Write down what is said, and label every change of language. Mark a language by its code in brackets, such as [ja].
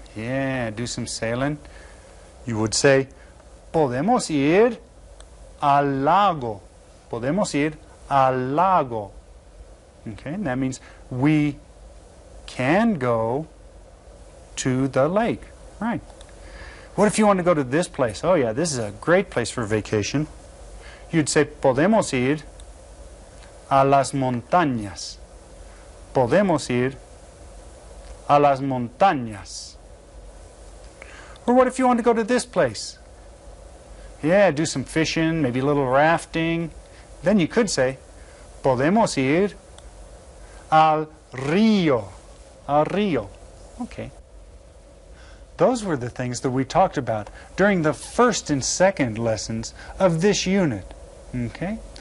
[en] Yeah, do some sailing. You would say, [es] podemos ir al lago. Podemos ir al lago. [en] Okay, and that means we can go to the lake. Right. What if you want to go to this place? Oh yeah, this is a great place for vacation. You'd say, [es] podemos ir a las montañas. Podemos ir a las montañas. [en] Or what if you want to go to this place? Yeah, do some fishing, maybe a little rafting. Then you could say, [es] podemos ir al río. Al río. Okay. [en] Those were the things that we talked about during the first and second lessons of this unit. Okay?